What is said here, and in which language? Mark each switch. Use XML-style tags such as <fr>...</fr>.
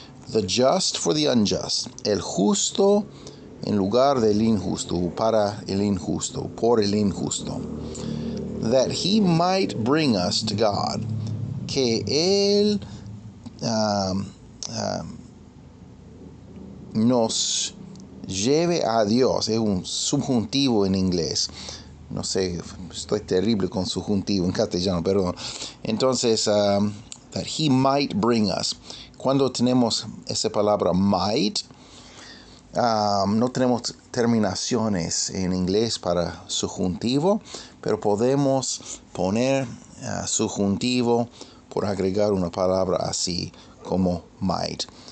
<en>The just for the unjust.</en> <es>El justo en lugar del injusto, para el injusto, por el injusto.</es> <en>That he might bring us to God.</en> <es>Que él nos lleve a Dios. Es un subjuntivo en inglés. No sé, estoy terrible con subjuntivo en castellano, perdón.</es> <en>Entonces, that he might bring us.</en> <es>Cuando tenemos esa palabra might, no tenemos terminaciones en inglés para subjuntivo, pero podemos poner subjuntivo por agregar una palabra así como might.</es>